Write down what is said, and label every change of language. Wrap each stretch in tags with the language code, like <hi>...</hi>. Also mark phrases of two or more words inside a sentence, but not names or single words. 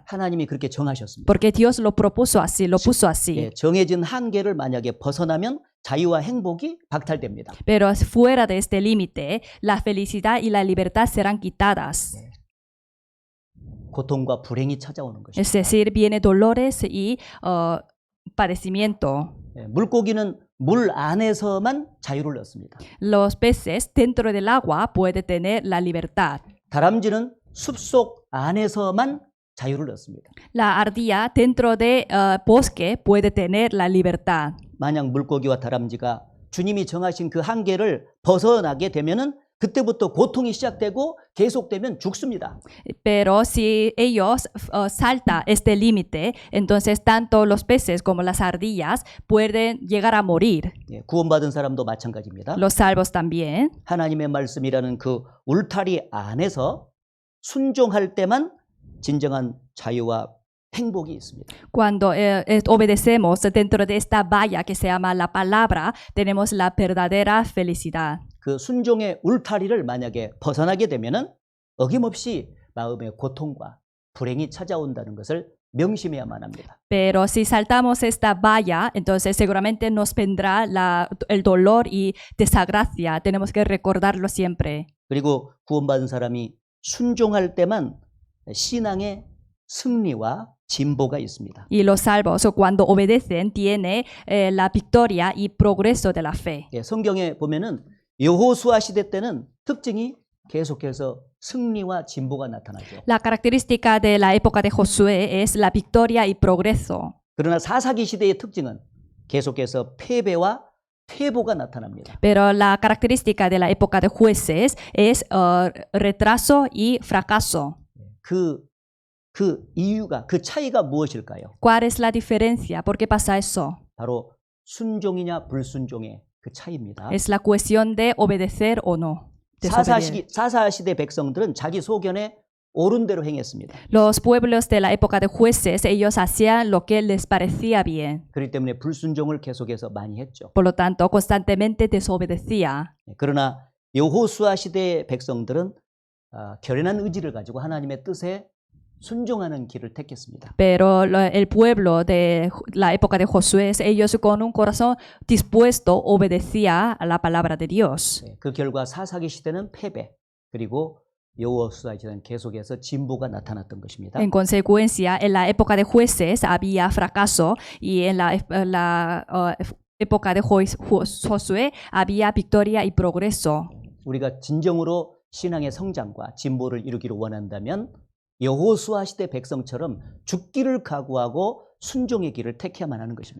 <ko>하나님이 그렇게 정하셨습니다.</ko> <es>Porque Dios lo propuso así, lo puso así.</es> <ko>예, 정해진 한계를 만약에 벗어나면 자유와 행복이 박탈됩니다.</ko> <es>Pero fuera de este límite, la felicidad y la libertad serán quitadas.</es> <ko>고통과 불행이 찾아오는 것입니다.</ko> <es>Es decir, viene dolores y padecimiento.</es> <ko>예, 물고기는 물 안에서만 자유를 얻습니다.</ko> <es>Los peces dentro del agua pueden tener la libertad.</es> <ko>다람쥐는 숲속 안에서만 자유를 얻습니다.</ko> <es>La ardilla dentro del bosque puede tener la libertad.</es> <ko>만약 물고기와 다람쥐가 주님이 정하신 그 한계를 벗어나게 되면은 그때부터 고통이 시작되고 계속되면 죽습니다.</ko> <es>Pero si ellos saltan este límite, entonces tanto los peces como las ardillas pueden llegar a morir.</es> <ko>예, 구원받은 사람도 마찬가지입니다.</ko> <es>Los salvos también.</es> <ko>하나님의 말씀이라는 그 울타리 안에서 순종할 때만 진정한 자유와 행복이 있습니다.</ko> <es>Cuando obedecemos dentro de esta valla que se llama la palabra, tenemos la verdadera felicidad.</es> <ko>그 순종의 울타리를 만약에 벗어나게 되면은 어김없이 마음의 고통과 불행이 찾아온다는 것을 명심해야만 합니다.</ko> <es>Pero si saltamos esta valla, entonces seguramente nos vendrá el dolor y desgracia. Tenemos que recordarlo siempre.</es> <ko>그리고 구원받은 사람이 순종할 때만 신앙의 승리와 진보가 있습니다.</ko> <es>Y los salvos, cuando obedecen, tiene la victoria y progreso de la fe.</es> <ko>예, 성경에 보면은 여호수아 시대 때는 특징이 계속해서 승리와 진보가 나타나죠.</ko> <es>La característica de la época de Josué es la victoria y progreso.</es> <ko>그러나 사사기 시대의 특징은 계속해서 패배와 퇴보가 나타납니다.</ko> <es>Pero la característica de la época de jueces es retraso y fracaso.</es> <ko>그 이유가, 그 차이가 무엇일까요?</ko> <es>¿Cuál es la diferencia? ¿Por qué pasa eso?</es> <ko>바로 순종이냐 불순종의 그 차이입니다.</ko> <es>Es la cuestión de obedecer o no.</es> <ko>사사시대 백성들은 자기 소견에 옳은 대로 행했습니다.</ko> <es>Los pueblos de la época de jueces, ellos hacían lo que les parecía bien.</es> <ko>그렇기 때문에 불순종을 계속해서 많이 했죠.</ko> <es>Por lo tanto, constantemente desobedecía.</es> <ko>그러나 여호수아 시대 백성들은 결연한 의지를 가지고 하나님의 뜻에 순종하는 길을 택했습니다.</ko> <es>Pero el pueblo de la época de Josué, ellos con un corazón dispuesto obedecía a la palabra de Dios.</es> <ko>그 결과 사사기 시대는 패배, 그리고 여호수아 시대는 계속해서 진보가 나타났던 것입니다.</ko> <es>En consecuencia, en la época de jueces había fracaso y en época de Josué había victoria y progreso.</es> <ko>우리가 진정으로 신앙의 성장과 진보를 이루기를 원한다면 여호수아 시대 백성처럼 죽기를 각오하고 순종의 길을 택해야만 하는 것입니다.</ko>